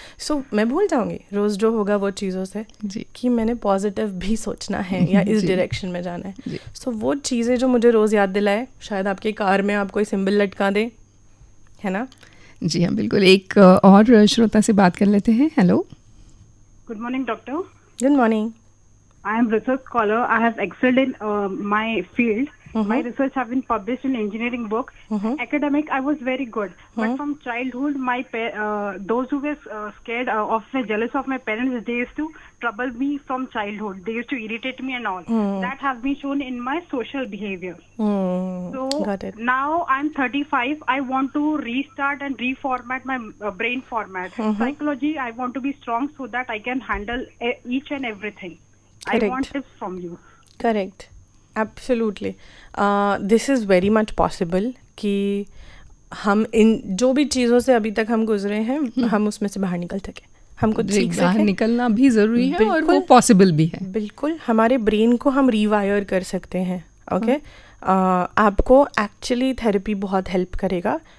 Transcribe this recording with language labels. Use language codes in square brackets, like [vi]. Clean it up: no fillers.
[hi] सो मैं भूल जाऊंगी रोज़ जो होगा वो चीज़ों से कि मैंने पॉजिटिव भी सोचना है या इस डायरेक्शन में जाना है। सो वो चीज़ें जो मुझे रोज़ याद दिलाए, शायद आपके कार में आप कोई सिंबल लटका दें, है ना। जी हाँ, बिल्कुल। एक और श्रोता से बात कर लेते हैं। Hello. [en] Good morning, doctor. Good morning. I am research scholar. I have excelled in my field. My research have been published in engineering books. Academic, I was very good. But from childhood, my those who were scared of me, jealous of my parents, they used to trouble me from childhood. They used to irritate me and all. That has been shown in my social behavior. So Got it. now I'm 35. I want to restart and reformat my brain format. Psychology, I want to be strong so that I can handle each and everything. Correct. I want tips from you. Correct. Absolutely. This is very much possible [hi] कि हम इन जो भी चीज़ों से अभी तक हम गुजरे हैं, हम उसमें से बाहर निकल सके, हम कुछ सीख सकें। बाहर निकलना भी ज़रूरी है और वो पॉसिबल भी है। बिल्कुल, हमारे ब्रेन को हम रीवायर कर सकते हैं। ओके, आपको एक्चुअली थेरेपी बहुत हेल्प करेगा।